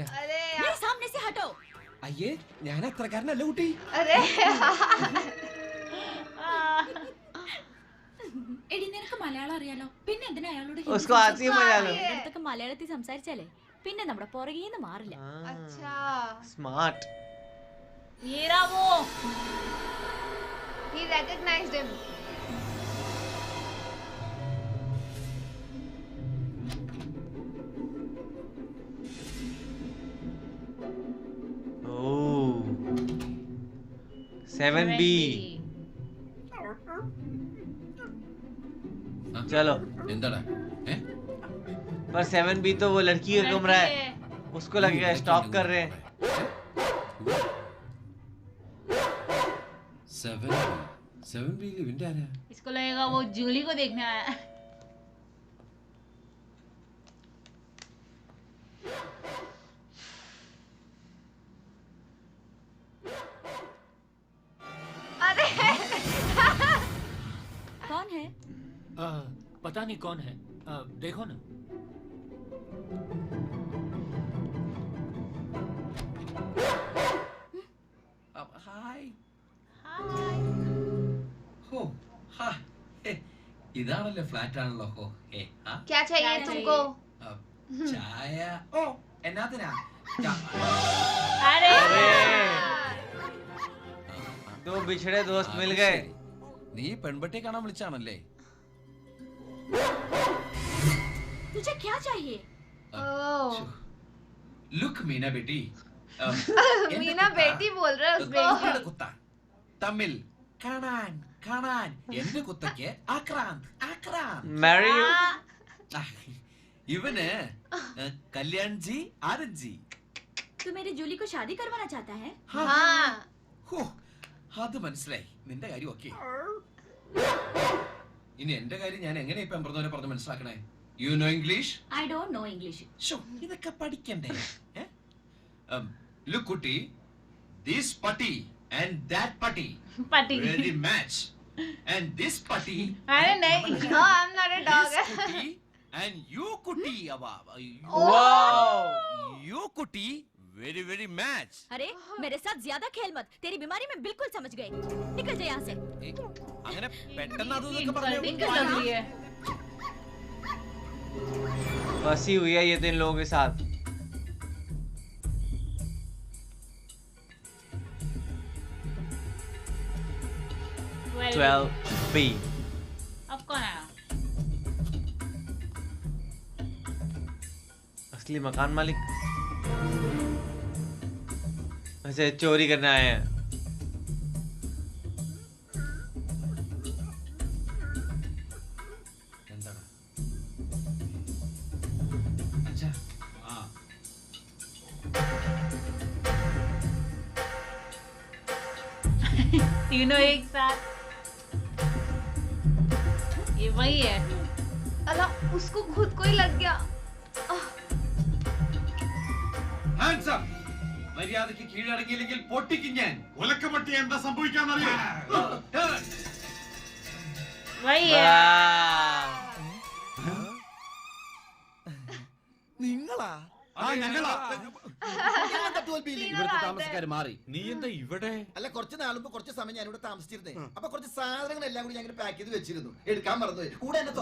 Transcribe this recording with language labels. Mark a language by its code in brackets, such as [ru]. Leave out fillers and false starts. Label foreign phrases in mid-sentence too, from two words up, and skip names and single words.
[hi] अरे मेरे यार. सामने से हटो. [ml] അയ്യേ, ഞാൻ അത്രക്കാരനല്ല കുട്ടി. [hi] अरे [ml] എടി നിനക്ക് മലയാളം അറിയാലോ, പിന്നെ എന്തിനാ അയാളോട് [hi] उसको आती है मलयालम. [ml] അടുത്തൊക്കെ മലയാളത്തിൽ സംസാരിച്ചാലേ പിന്നെ നമ്മുടെ പുറകേന്ന് മാറില്ല. [hi] अच्छा. [en] Smart. [hi] ये रहा वो. [en] He recognized him. Oh. [hi] 7B. चलो. [ml] എന്താടാ? ഏ? [hi] पर 7B तो वो लड़की का कमरा है. उसको लगेगा स्टॉप कर रहे हैं. [ml] 7B ഇവന്റെ ആരാ? [hi] इसको लगेगा वो जूली को देखने आया है. अरे कौन है? पता नहीं कौन है. देखो ना. [ml] ഹായ്. ഹോ, ഹാ. ഹേ, ഇതാണല്ലേ ഫ്ലാറ്റ് ആണല്ലോ. ഹോ, ഹേ, ആ, [hi] क्या चाहिए क्या तुमको? [ml] ആ, ചായ. ഓ, എന്നാത്തിനാ? [hi] अरे दो बिछड़े दोस्त मिल [ml] അത് [hi] गए. [ml] ശരി. നീ പെൺപട്ടിയെ കാണാൻ വിളിച്ചാണല്ലേ? [hi] तुझे क्या चाहिए? ओह. Look, Meena बेटी. मीना बेटी बोल रहा है उसको. कुत्ता. Tamil. [ml] കാണാൻ എന്റെ കുത്തയ്ക്ക് ആക്രാന്ത്. [en] Marry you? [ml] ഇവന് കല്യാൺ ജി ആനന്ദ് ജി. [hi] तू मेरी जूली को शादी करवाना चाहता है? हाँ. [ml] ഹോ, അത് മനസ്സിലായി. നിന്റെ കാര്യം ഓക്കേ. ഇനി എന്റെ കാര്യം ഞാൻ എങ്ങനെ ഇപ്പം പറഞ്ഞ് മനസ്സിലാക്കണേ? [en] you know English? I don't know English. [ml] ഇതൊക്കെ പഠിക്കണ്ടേ? [en] Look, കുട്ടി, this putty and that putty really match, and this putty [hi] अरे नहीं. [en] No, I'm not a dog. this kutti and you kutti Wow. you kutti very very match. [hi] अरे मेरे साथ ज्यादा खेल मत. तेरी बीमारी मैं बिल्कुल समझ गई. निकल जा यहाँ से. [ml] അങ്ങനെ പെട്ടെന്ന് അതൊക്കെ [hi] इंसल्टिंग कर [ml] പറഞ്ഞു. [hi] रही है. फंसी हुई है ये तो इन लोगों के साथ. [en] Well, 12B. [hi] अब कौन आया? असली मकान मालिक. ऐसे चोरी करने आए हैं. [ml] എന്താണ്? അച്ഛാ, [hi] तीनों एक साथ. ये वही है. अल्लाह, उसको खुद को ही लग गया. [en] hands up. [ml] മര്യാദയ്ക്ക് കീഴടങ്ങിയില്ലെങ്കിൽ പൊട്ടിക്കും ഞാൻ. ഒലക്കമട്ടി എന്താ സംഭവിക്കാന്നറിയാം. [hi] वही है. [ml] നിങ്ങളാ? ഞങ്ങളാ. ഇവിടുത്തെ താമസക്കാര് മാറി. നീ എന്താ ഇവിടെ? അല്ല, കുറച്ച് നാളുമ്പോ കുറച്ച് സമയം ഞാൻ ഇവിടെ താമസിച്ചിരുന്നേ. അപ്പൊ കുറച്ച് സാധനങ്ങൾ എല്ലാം കൂടി ഞാൻ പാക്ക് ചെയ്ത് വെച്ചിരുന്നു. എടുക്കാൻ മറന്നുപോയി. കൂടെ എന്നെ